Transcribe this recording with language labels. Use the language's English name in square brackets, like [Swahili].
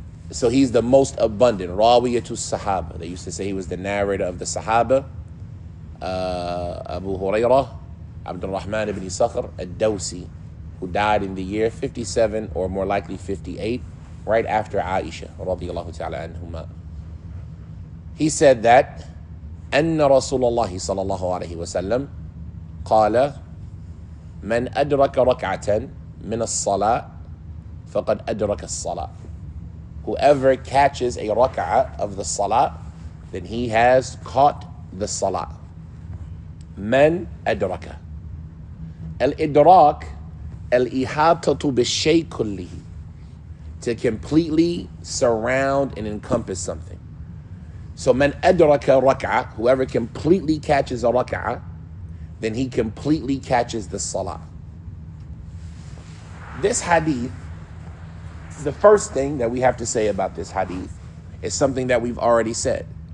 [English] So he's the most abundant. Rawiyatu Sahaba. They used to say he was the narrator of the Sahaba. Abu Hurairah, Abdul Rahman ibn Sakhr al-Dawsi, who died in the year 57 or more likely 58, right after Aisha, radiyallahu ta'ala anhuma. He said that [Arabic] أن رسول الله صلى الله عليه وسلم قال من أدرك ركعة من الصلاة فقد أدرك الصلاة. [English] Whoever catches a rak'ah of the salah, then he has caught the salah. [Arabic] من أدرك. الإدراك الإحاطة بالشيء كله. [English] To completely surround and encompass something. So [Arabic] من أدرك ركعة, [English] whoever completely catches a rak'ah, then he completely catches the salah. This hadith, the first thing that we have to say about this hadith is something that we've already said.